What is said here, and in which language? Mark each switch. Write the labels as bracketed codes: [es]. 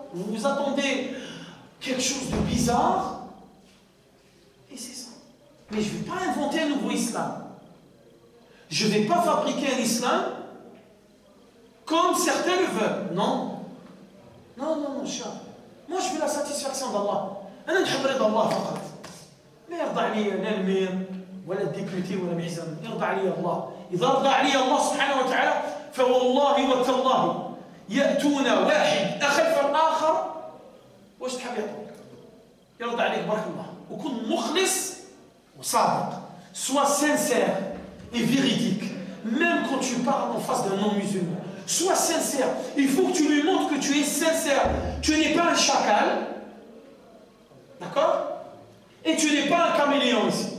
[fr] Vous vous attendez quelque chose de bizarre, et c'est ça. Mais je ne vais pas inventer un nouveau islam. Je ne vais pas fabriquer un islam comme certains le veulent. Non. Non, non, mon cher. Moi, je veux la satisfaction d'Allah. [ar] أنا نحب رضا الله فقط. ما يرضى علي لا المير ولا الديبيوتي ولا محزن. يرضى علي الله. إذا رضى علي الله سبحانه وتعالى فوالله وتالله يأتون واحد أخلف الآخر. واش تحب يعطوك؟ يرضى عليك بارك الله. وكن مخلص وصادق. [fr] Sois sincère et véridique. Même quand tu parles en face d'un non-musulman. Sois sincère. Il faut que tu lui montres que tu es sincère. Tu n'es pas un chacal. D'accord? Et tu n'es pas un caméléon ici.